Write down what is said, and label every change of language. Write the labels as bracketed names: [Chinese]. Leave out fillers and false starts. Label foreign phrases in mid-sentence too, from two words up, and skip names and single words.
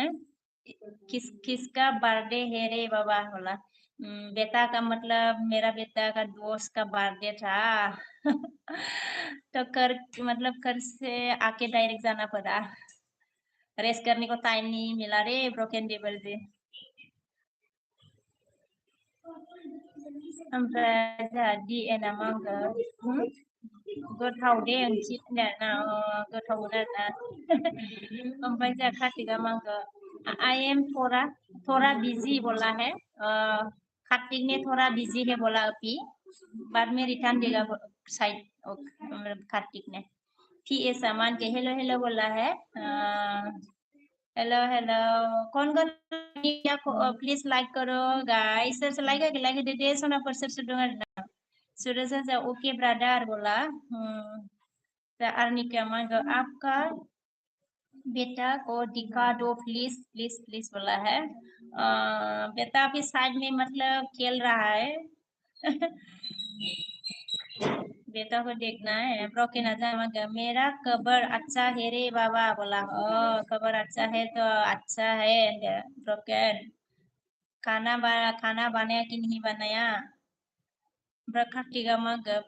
[Hindi] किसका बर्थडे है रे बाबा बोला बेटा का मतलब मेरा बेटा का दोस्त का बर्थडे था तो कर से आके डायरेक्ट जाना पड़ा रेस्ट करने को टाइम नहीं मिला रे ब्रोकन टेबल से [Bodo] ओमफ्राय जोंहा डिएनआ मा होनखो [Hindi] गोथाव दे ओंख्रि होनदों आरोना गोथावमोन आरोना ओमफ्राय जोंहा कार्तिकआ मा होनखो [English] I am [Hindi] थोड़ा बिजी बोला है कार्तिक ने थोड़ा बिजी है बोला अभी बाद में रिटर्न देगा साइड कार्तिक ने पीए सामान के हेलो हेलो बोला है हेलो हेलो कौन प्लीज लाइक करो गाइस सोर लाइक दे दे सोनाफोर सोर दं आरोना सूरज जा [English] okay brother [Hindi] बोला आर्निका मा होनखो आपका बेटा को दिखा दो प्लीज प्लीज प्लीज बोला है बेटा अभी साइड में मतलब खेल रहा है बेटा को देखना है ब्रोकन आजा मेरा कबर अच्छा है रे बाबा बोला कबर अच्छा है तो अच्छा है ब्रोकन खाना बनाया कि नहीं बनाया [Bodo] कार्तिका मा